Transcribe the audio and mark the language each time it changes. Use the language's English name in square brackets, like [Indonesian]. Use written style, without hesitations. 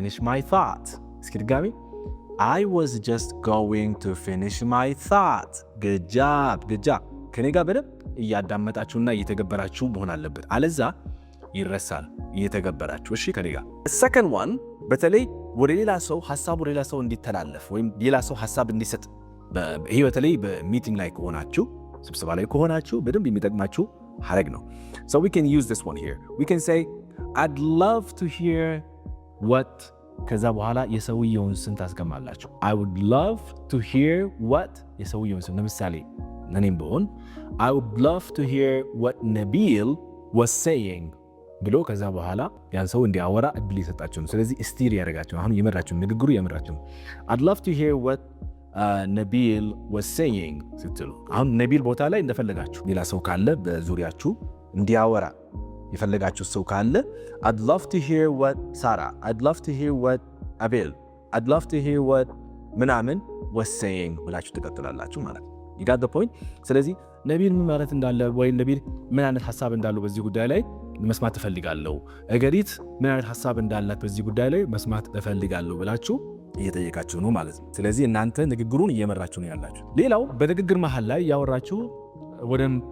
[English] my thought። [Amharic] እስኪ ድጋሚ [English] I was just going to finish my thought። good job [Amharic] ከኔ ጋር በደንብ እያዳመጣችሁና እየተገበራችሁ መሆን አለበት። አለዛ ይረሳል እየተገበራችሁ። እሺ ከኔ ጋር [English] second one [Amharic] በተለይ ወደ ሌላ ሰው ሐሳቡ ሌላ ሰው እንዲተላለፍ ወይም ሌላ ሰው ሐሳብ እንዲሰጥ ይሄ በተለይ በሚቲንግ ላይ ከሆናችሁ ስብሰባ ላይ ከሆናችሁ በደንብ የሚጠቅማችሁ ሐረግ ነው። [English] so we can use this one here. we can say I'd love to hear what [Amharic] ከዛ በኋላ የሰውየውን ስም ታስቀማላችሁ። [English] I would love to hear what [Amharic] የሰውየውን ስም ለምሳሌ እኔም ብሆን [English] I would love to hear what Nabil was saying [Amharic] ብሎ ከዛ በኋላ ያን ሰው እንዲያወራ እድል ይሰጣችሁ ነው። ስለዚህ ስቲር ያደርጋችሁ አሁን የመራችሁ ንግግሩ የመራችሁ [English] I'd love to hear what Nabil was saying [Amharic] ስትሉ አሁን ነቢል ቦታ ላይ እንደፈለጋችሁ ሌላ ሰው ካለ በዙሪያችሁ እንዲያወራ የፈለጋችሁ ሰው ካለ [English] I'd love to hear what Sarah, I'd love to hear what Abel, I'd love to hear what [Amharic] ምናምን [English] was saying [Amharic] ብላችሁ ትቀጥላላችሁ ማለት ነው። [English] you got the point? [Amharic] ስለዚህ ነቢል ምን ማለት እንዳለ ወይ ነቢል ምን አይነት ሐሳብ እንዳለው በዚህ ጉዳይ ላይ መስማት እፈልጋለሁ፣ እገሪት ምን አይነት ሐሳብ እንዳላት በዚህ ጉዳይ ላይ መስማት እፈልጋለሁ ብላችሁ እየጠየቃችሁ ነው ማለት ነው። ስለዚህ እናንተ ንግግሩን እየመራችሁ ነው ያላችሁ። ሌላው በንግግር መሃል ላይ ያወራችሁ ወደ